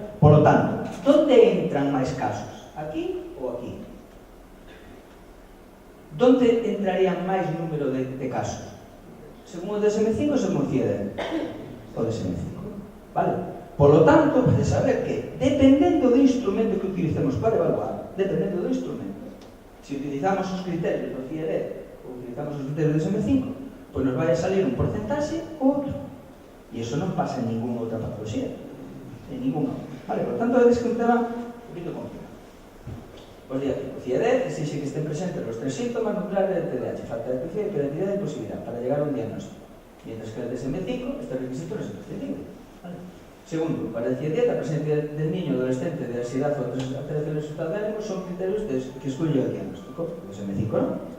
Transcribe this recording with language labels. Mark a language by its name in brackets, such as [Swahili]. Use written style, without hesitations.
[Spanish] Por lo tanto, [Galician] onde entran máis casos? Aquí ou aquí? Onde entrarían máis número de casos? Según o DSM-5 ou según o CIEDE? O DSM-5, vale? [Spanish] Por lo tanto, [Galician] pode saber que, dependendo do instrumento que utilicemos para evaluar, dependendo do instrumento, se utilizamos os criterios do CIEDE ou utilizamos os criterios do DSM-5, pois nos vai a salir un porcentaxe ou outro. E iso non pasa en [Spanish] ninguna [Galician] outra patoloxía. [Spanish] En ninguna. [Galician] Vale, por tanto, vedes que un tema [Spanish] un poquito [Galician] complicado. Pois di aquí, o CIEDE exixe que estén presentes os tres síntomas nucleares de TDAH, falta de atención, hiperactividade e impulsividade, [Spanish] para llegar a [Galician] un diagnóstico. [Spanish] Mientras que el DSM-5, estos requisitos no se prescriben. [Galician] ¿Vale? [Spanish] Segundo, para decir dieta, la presencia del niño o adolescente de ansiedad o alteraciones del estado de ánimo son criterios que excluye el diagnóstico. DSM-5 no.